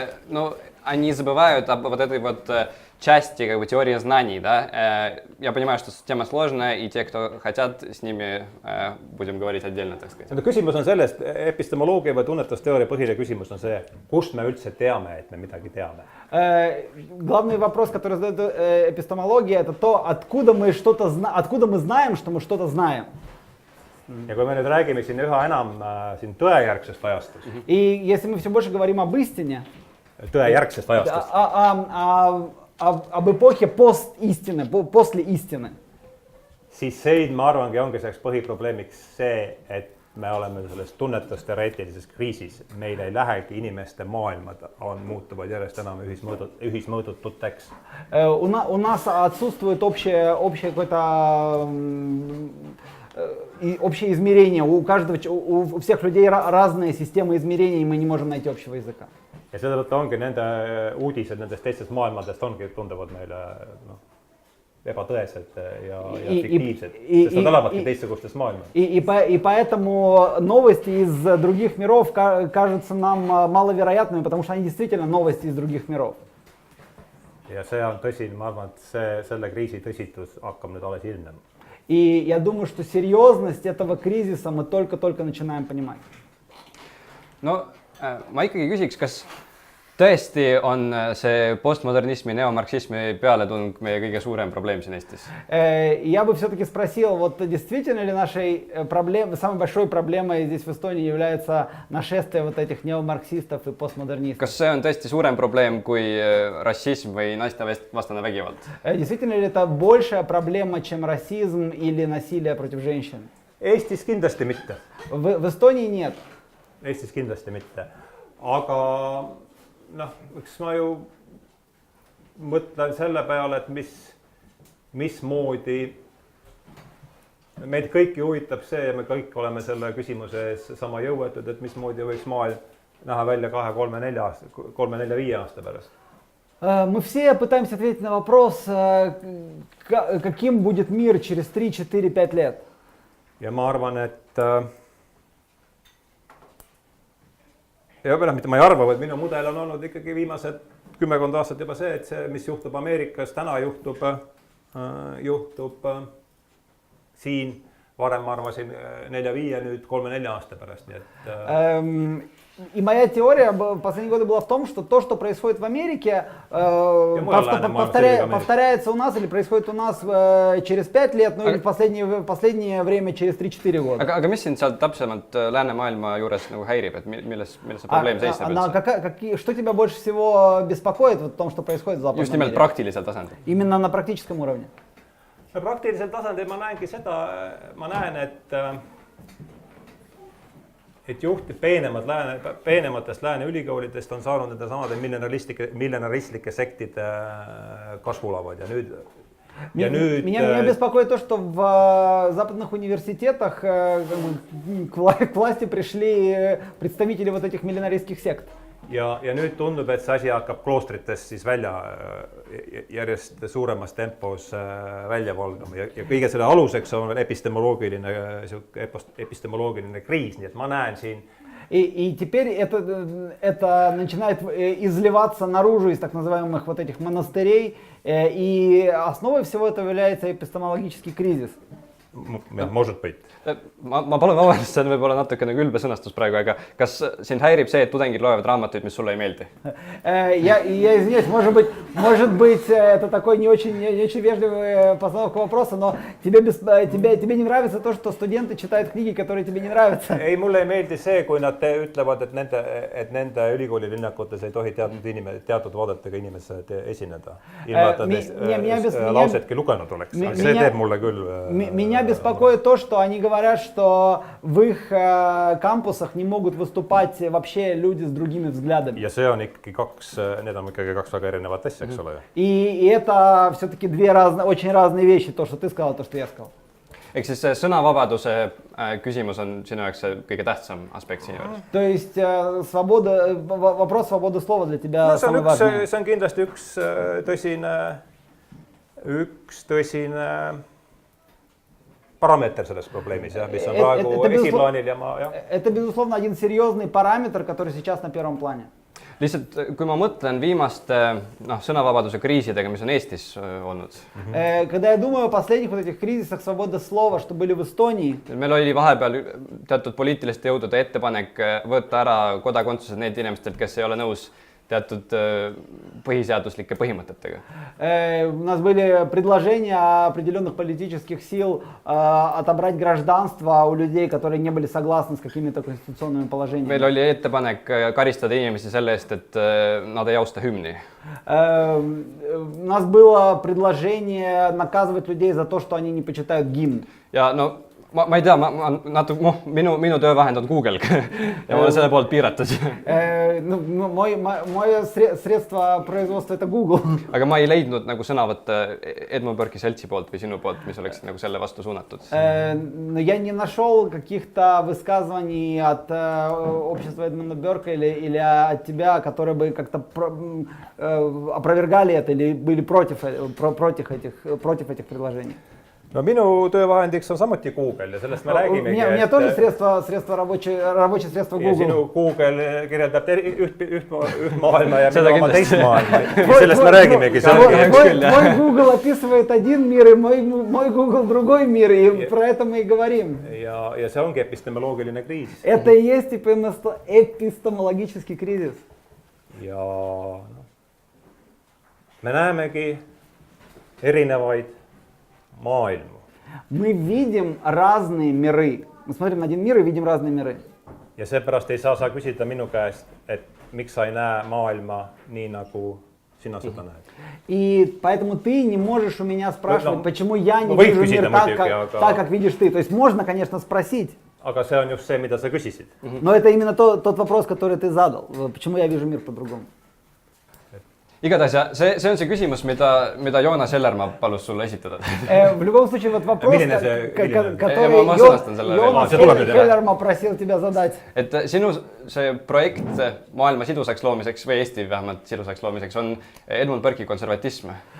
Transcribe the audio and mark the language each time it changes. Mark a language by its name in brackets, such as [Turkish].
[Russian] No, они забывают об вот этой вот части как бы теории знаний, да. Я понимаю, что тема сложная, и те, кто хотят, с ними будем говорить отдельно, так сказать. [Estonian] Küsimus on sellest, epistemoloogia või tunnetusteooria põhiline küsimus on see, kust me üldse teame, et me midagi teame. [Russian] Главный вопрос, который задает эпистемология, это то, откуда мы знаем, что мы что-то знаем. [Estonian] Ja kui me nüüd räägime siin üha enam siin tõejärgsest ajastust. [Russian] И если мы все больше говорим об истине, [Estonian] tõejärgsest ajastust. [Russian] Об эпохе постистины, после истины. [Estonian] Siis see, ma arvangi, ongi selleks põhiprobleemiks see, et me oleme selles tunnetusteoreetilises kriisis. Meil ei lähegi inimeste maailmad muutuvad järjest enam ühismõõdututeks. [Russian] У нас отсутствует общее измерение. У всех людей разные системы измерений, мы не можем найти общего языка. [Estonian] Ja seda ongi nende uudised nendest teistest maailmadest tunduvad meile ebatõesed ja fiktiivsed, sest nad elavadki teistsugustes maailmades. [Russian] И поэтому новости из других миров кажутся нам маловероятными, потому что они действительно новости из других миров. [Estonian] Ja see on tõsi, ma arvan, et selle kriisi tõsitus hakkab nüüd alles ilmnema. [Russian] И я думаю, что серьезность этого кризиса мы только-только начинаем понимать. [Estonian] No, ma ikkagi küsiks, kas tõesti on see postmodernismi, neomarksismi pealetung meie kõige suurem probleem siin Eestis? [Russian] Я бы все-таки спросил, вот действительно ли нашей самой большой проблемой здесь в Эстонии является нашествие вот этих неомарксистов и постмодернистов? [Estonian] Kas see on tõesti suurem probleem kui rassism või naistevastane vägivald? [Russian] Действительно ли это большая проблема, чем расизм или насилие против женщин? [Estonian] Eestis kindlasti mitte. [Russian] В Эстонии нет. [Estonian] Eestis kindlasti mitte. Aga eks ma ju mõtlen selle peale, et mismoodi meid kõiki huvitab see ja me kõik oleme selle küsimuse ees sama jõuetud, et mismoodi võiks maailm näha välja 2, 3, 4, 5 aasta pärast. [Russian] Мы все пытаемся ответить на вопрос, каким будет мир через 3, 4, 5 лет. [Estonian] Ja ma arvan, et mitte ma ei arva, vaid minu mudel on olnud ikkagi viimased 10 aastat juba see, et see, mis juhtub Ameerikas, täna juhtub siin, varem ma arvasin 4, 5, nüüd 3, 4 aasta pärast. Nii et, [Russian] И моя теория в последние годы была в том, что то, что происходит в Америке, повторяется у нас или происходит у нас через 5 лет, ну или в последнее время через 3-4 года. [Estonian] Aga mis sind seal täpsemalt läänemaailma juures nagu häirib, et milles see probleem seisneb üldse? [Russian] Что тебя больше всего беспокоит в том, что происходит в Западном [Estonian] Just nimelt [Russian] мире? [Estonian] praktilisel tasandil. [Russian] Именно на практическом уровне. [Estonian] Praktilisel tasandil ma näengi seda, ma näen, et juhtid peenematest lääne ülikoolidest on saanud nende samade miljonaristlike sektide kasvulavad ja nüüd [Russian] Меня беспокоит то, что в западных университетах к власти пришли представители вот этих миллионаристских сект. [Estonian] Ja nüüd tundub, et see asi hakkab kloostritest siis välja järjest suuremas tempos välja valgama ja kõige selle aluseks on veel epistemoloogiline kriis, nii et ma näen siin. [Russian] И теперь это начинает изливаться наружу из так называемых вот этих монастырей, и основой всего этого является эпистемологический кризис. Может быть. [Estonian] Ma palun vabandust, see on võib-olla natukene külbe sõnastus praegu, aga kas sind häirib see, et tudengid loevad raamatuid, mis sulle ei meeldi? [Russian] Я извиняюсь, может быть, это такой не очень вежливый постановка вопроса, но тебе не нравится то, что студенты читают книги, которые тебе не нравятся? [Estonian] Ei, mulle ei meeldi see, kui nad ütlevad, et nende ülikooli linnakutes ei tohi teatud vaadetega inimesed esineda. Ilma, et nad lausetki lugenud oleks. See teeb mulle küll. [Russian] Меня беспокоит то, что они говорят, что в их кампусах не могут выступать вообще люди с другими взглядами. [Estonian] Ja see on ikkagi need on ikkagi kaks väga erinevat asja, eks ole. [Russian] И это все-таки очень разные вещи, то, что ты сказал, то, что я сказал. [Estonian] Ehk siis see sõnavabaduse küsimus on sinu jaoks see kõige tähtsam aspekt sinu juures? [Russian] То есть вопрос свободы слова для тебя самый важный. [Estonian] See on kindlasti üks tõsine parameeter selles probleemis, mis on praegu esiplaanil ja [Russian] Это, безусловно, один серьезный параметр, который сейчас на первом плане. [Estonian] Lihtsalt, kui ma mõtlen viimaste sõnavabaduse kriisidega, mis on Eestis olnud. [Russian] Когда я думаю о последних вот этих кризисах свободы слова, что были в Эстонии. [Estonian] Meil oli vahepeal teatud poliitiliste jõudude ettepanek võtta ära kodakondsused need inimestelt, kes ei ole nõus teatud põhiseaduslike põhimõtetega. [Russian] У нас были предложения определенных политических сил отобрать гражданство у людей, которые не были согласны с какими-то конституционными положениями. [Estonian] Meil oli ettepanek karistada inimesi selle eest, et nad ei austa hümni. [Russian] У нас было предложение наказывать людей за то, что они не почитают гимн. [Estonian] Ja no ma ei tea, minu töövahend on Google ja ma olen selle poolt piiratud. [Russian] Мое средство производства это Google. [Estonian] Aga ma ei leidnud nagu sõnavõtte Edmund Burke'i seltsi poolt või sinu poolt, mis oleks nagu selle vastu suunatud. [Russian] Но я не нашел каких-то высказываний от общества Эдмунда Бёрка или от тебя, которые бы как-то опровергали это или были против этих предложений. [Estonian] No minu töövahendiks on samuti Google ja sellest me räägimegi. [Russian] У меня тоже рабочее средство Google. [Estonian] Ja sinu Google kirjeldab üht maailma ja minu oma teist maailma. Sellest me räägimegi. [Russian] Мой Google описывает один мир и мой Google другой мир, и про это мы и говорим. [Estonian] Ja see ongi epistemoloogiline kriis. [Russian] Это и есть эпистемологический кризис. [Estonian] Ja me näemegi erinevaid maailmu. [Russian] Мы видим разные миры. Мы смотрим на один мир и видим разные миры. [Estonian] Ja seepärast ei saa sa küsida minu käest, et miks sa ei näe maailma nii nagu sina seda näed. [Russian] И поэтому ты не можешь у меня спрашивать, почему я не вижу мир так, как видишь ты. То есть можно, конечно, спросить. [Estonian] Aga see on just see, mida sa küsisid. [Russian] Но это именно тот вопрос, который ты задал. Почему я вижу мир по-другому? [Estonian] Igatahes see on see küsimus, mida Joonas Ellermaa palus sulle esitada. [Russian] В любом случае, вот вопрос, который Joonas Ellermaa просил тебя задать. [Estonian] Et sinu see projekt maailma sidusaks loomiseks või Eesti vähemalt sidusaks loomiseks on Edmund Burke'i konservatism.